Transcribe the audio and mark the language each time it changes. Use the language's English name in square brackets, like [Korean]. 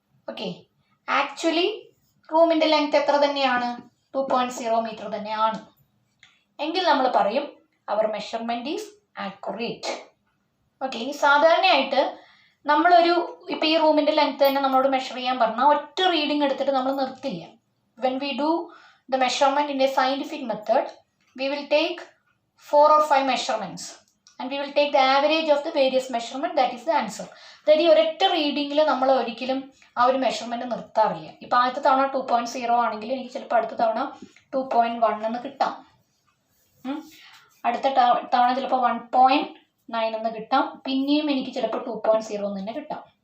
[Malayalam] Okay, actually റൂമിൻ്റെ length എത്ര തന്നെയാണ്? 2.0 മീറ്റർ തന്നെയാണ്. എങ്കിൽ നമ്മൾ പറയും [English] അവർ measurement is accurate. [Malayalam] ഓക്കെ, ഇനി സാധാരണയായിട്ട് നമ്മളൊരു ഇപ്പോൾ ഈ റൂമിൻ്റെ ലെങ്ത് തന്നെ നമ്മളോട് മെഷർ ചെയ്യാൻ പറഞ്ഞാൽ ഒറ്റ റീഡിങ് എടുത്തിട്ട് നമ്മൾ നിർത്തില്ല. [English] When we do the measurement in a scientific method, we will take 4 or 5 measurements and we will take the average of the various measurement, that is the answer. [Malayalam] അതായത് ഈ ഒരൊറ്റ റീഡിങ്ങിൽ നമ്മൾ ഒരിക്കലും ആ ഒരു മെഷർമെൻറ്റ് നിർത്താറില്ല. ഇപ്പോൾ ആദ്യത്തെ തവണ 2.0 ആണെങ്കിൽ എനിക്ക് ചിലപ്പോൾ അടുത്ത തവണ 2.1 എന്ന് കിട്ടാം. അടുത്ത തവണ ചിലപ്പോൾ 1.9 എന്ന് കിട്ടാം. പിന്നെയും എനിക്ക് ചിലപ്പോൾ 2.0 എന്ന് തന്നെ കിട്ടാം.